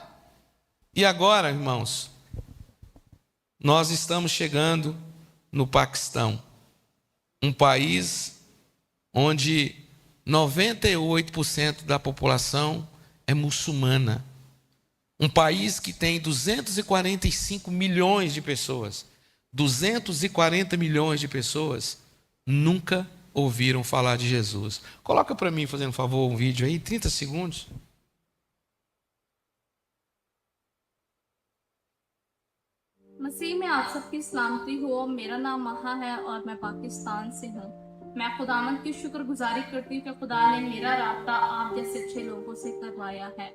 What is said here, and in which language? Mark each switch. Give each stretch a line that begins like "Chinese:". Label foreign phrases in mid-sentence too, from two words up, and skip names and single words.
Portuguese: E agora, irmãos, nós estamos chegando no Paquistão, um país onde 98% da população é muçulmana. Um país que tem 245 milhões de pessoas. 240 milhões de pessoas nunca ouviram falar de Jesus. Coloca para mim, fazendo um favor, um vídeo aí, 30 segundos.
Urdu: مسیح میں آپ سب کی سلامتی ہو. میرا نام مہا ہے اور میں پاکستان سے ہوں۔ میں خداوند کی شکرگزاری کرتی ہوں کہ خدا نے میرا رابطہ آپ جیسے اچھے لوگوں سے کروایا ہے.